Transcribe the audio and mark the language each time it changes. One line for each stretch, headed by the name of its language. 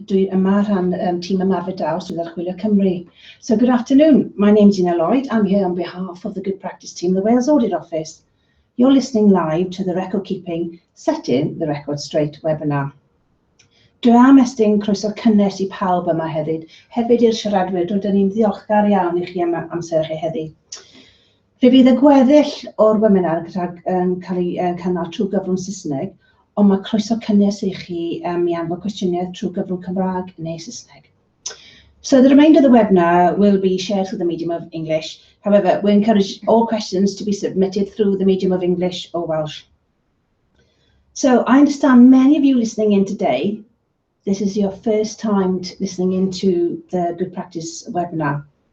Welsh: Dwi yma rhan tîm ymarfer daws sydd ar Chwilio Cymru.
English: So good afternoon, my name's Una Lloyd. I'm here on behalf of the Good Practice team, the Wales Audit Office. You're listening live to the Record Keeping Setting the Record Straight webinar.
Welsh: Dwi am estyn croeso cynnes I pawb yma heddiw. Hefyd i'r siaradwyr, rydym ni'n ddiolchgar iawn I chi am amser chi heddiw. Fe fydd y gweddill o'r webinar yn cael ei cynnal trwy gyfrwng Saesneg, ond mae croeso cynnes I chi I anfon cwestiynau trwy gyfrwng Cymraeg neu Saesneg.
English: So the remainder of the webinar will be shared through the medium of English. However, we encourage all questions to be submitted through the medium of English or Welsh. So I understand many of you listening in today, this is your first time listening into the Good Practice webinar.